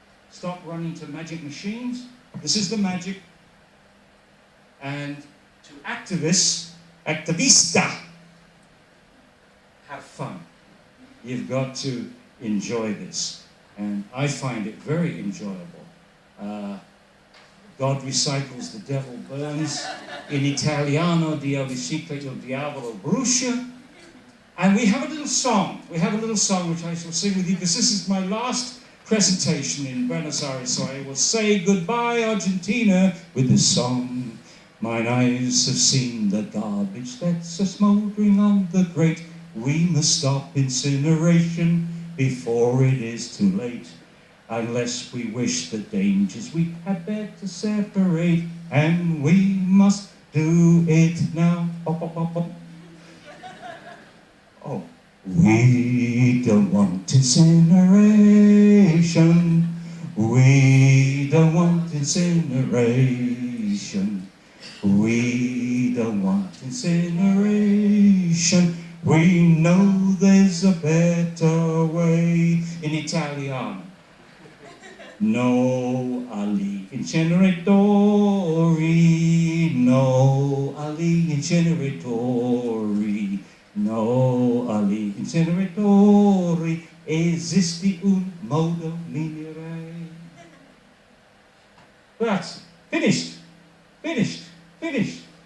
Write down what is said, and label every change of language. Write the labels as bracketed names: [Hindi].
[English] Stop running to magic machines. This is the magic. And to activists, activista, have fun. You've got to enjoy this. And I find it very enjoyable. God recycles, the devil burns. [Italian] In Italiano, Dio ricicla, il diavolo brucia. [English] And we have a little song. We have a little song which I shall sing with you, because this is my last presentation in Buenos Aires. So I will say goodbye, Argentina, with this song. Mine eyes have seen the garbage that's a smouldering on the grate. We must stop incineration before it is too late. Unless we wish the dangers, we had better separate, and we must do it now. Oh, we don't want incineration. We don't want incineration. We don't want incineration. We know there's a better way. [Italian] In Italiano. No agli inceneritori, no agli inceneritori, no agli inceneritori, esiste un modo migliore. Grazie. [English] Finished. Finished. Finished.